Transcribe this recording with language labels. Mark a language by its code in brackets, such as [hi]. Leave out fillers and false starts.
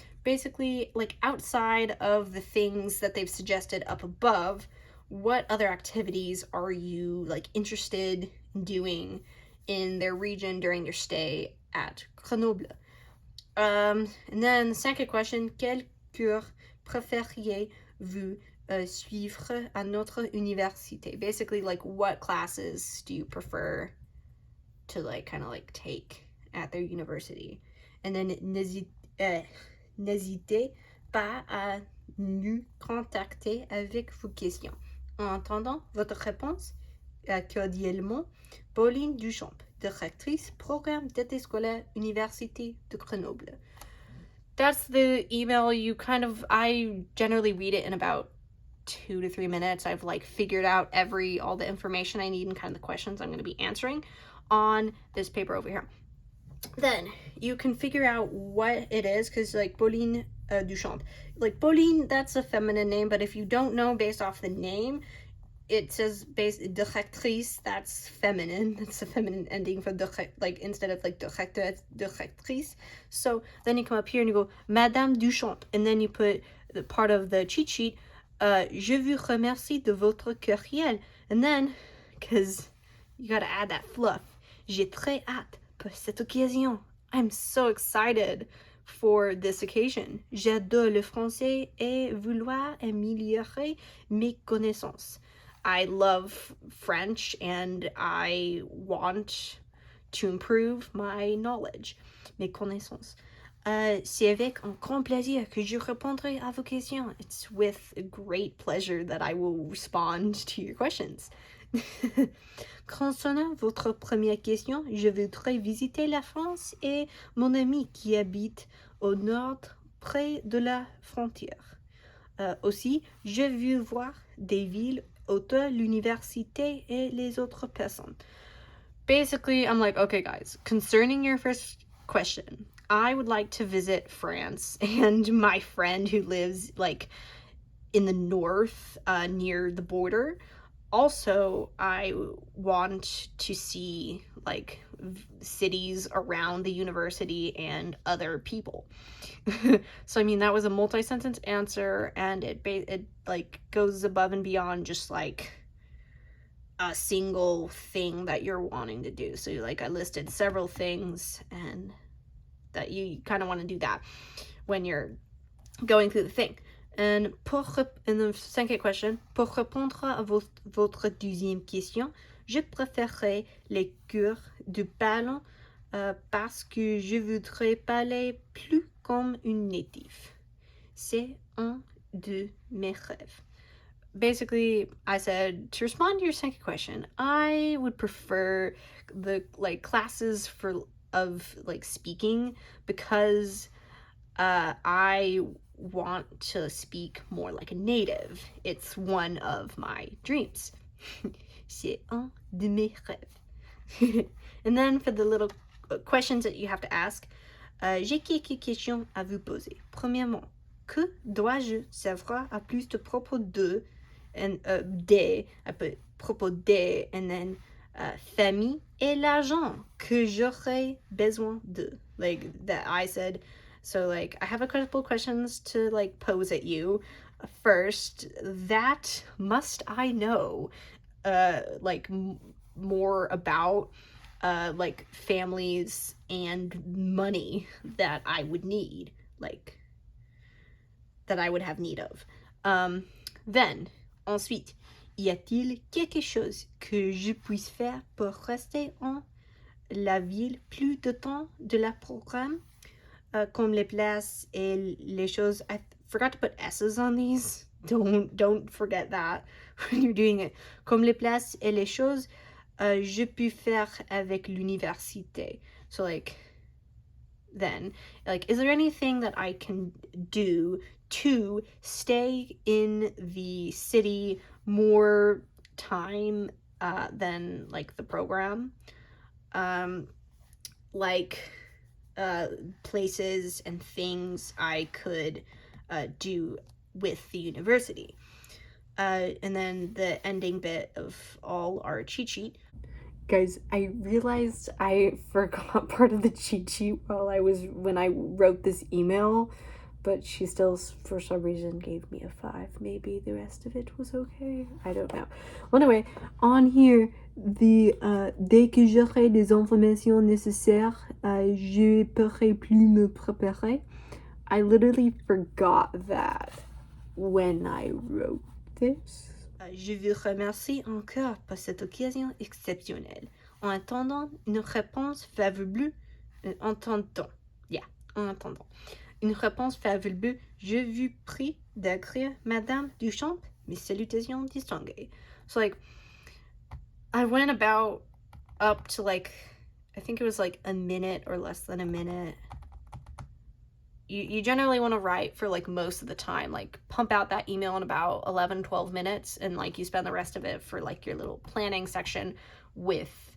[en] Basically, like outside of the things that they've suggested up above, what other activities are you like interested in doing in their region during your stay at Grenoble? And then the second question, [fr] quel cours préfériez-vous suivre à notre université? [en] Basically, like what classes do you prefer to like kind of like take at their university? And then [fr] n'hésitez pas à nous contacter avec vos questions. En attendant votre réponse, cordialement, Pauline Duchamp, directrice programme d'été scolaire Université de Grenoble. [en] That's the email. I generally read it in about 2 to 3 minutes. I've like figured out all the information I need and kind of the questions I'm going to be answering on this paper over here. Then you can figure out what it is, because like Pauline Duchamp, like Pauline, that's a feminine name, but if you don't know based off the name, it says directrice, that's feminine. That's a feminine ending for like instead of like directeur, it's directrice. So then you come up here and you go Madame Duchamp, and then you put the part of the cheat sheet. [fr] Je vous remercie de votre courriel, [en] and then because you gotta add that fluff. [fr] J'ai très hâte pour cette occasion. [en] I'm so excited for this occasion. [fr] J'adore le français et vouloir améliorer mes connaissances. [en] I love French and I want to improve my knowledge, [fr] mes connaissances. C'est avec un grand plaisir que je répondrai à vos questions. [en] It's with great pleasure that I will respond to your questions. [fr] Concernant votre première question, je voudrais visiter la France et mon ami qui habite au nord près de la frontière. Aussi, je veux voir des villes autour de l'université et les autres personnes. [en] Basically, I'm like, okay, guys, concerning your first question, I would like to visit France and my friend who lives like in the north near the border. Also, I want to see like cities around the university and other people. So I mean, that was a multi-sentence answer, and it like goes above and beyond just like a single thing that you're wanting to do. So like I listed several things, and that you kind of want to do that when you're going through the thing. And the second question, [fr] pour répondre à votre deuxième question, je préférerais les cours de parlant parce que je voudrais parler plus comme une native. C'est un de mes rêves. [en] Basically, I said, to respond to your second question, I would prefer the like classes of like speaking because I want to speak more like a native. It's one of my dreams. [fr] C'est un de mes rêves. [en] And then for the little questions that you have to ask, [fr] j'ai quelques questions à vous poser. Premièrement, que dois-je savoir à plus de propos de, [en] and des, I put [fr] propos des, [en] and then [fr] famille et l'argent que j'aurais besoin de. [en] Like that I said. So like I have a couple questions to like pose at you. First, that must I know like more about like families and money that I would need, like that I would have need of. Then [fr] ensuite, y a-t-il quelque chose que je puisse faire pour rester en la ville plus de temps de la programme? Comme les places et les choses. [en] I forgot to put S's on these. Don't forget that when you're doing it. [fr] Comme les places et les choses, je peux faire avec l'université. [en] So like, then, like, is there anything that I can do to stay in the city more time than like the program? Like places and things I could do with the university. And then the ending bit of all our cheat sheet. Guys, I realized I forgot part of the cheat sheet when I wrote this email, but she still, for some reason, gave me a 5. Maybe the rest of it was okay. I don't know. Well, anyway, on here, [fr] dès que j'aurai les informations nécessaires, je pourrai plus me préparer. [en] I literally forgot that when I wrote this. [fr] Je vous remercie encore pour cette occasion exceptionnelle. En attendant une réponse favorable, en attendant une réponse favorable, je vous prie d'écrire Madame Duchamp, mes salutations distinguées. [en] So like, I went about up to like, I think it was like a minute or less than a minute. You generally want to write for like most of the time, like pump out that email in about 11-12 minutes, and like you spend the rest of it for like your little planning section with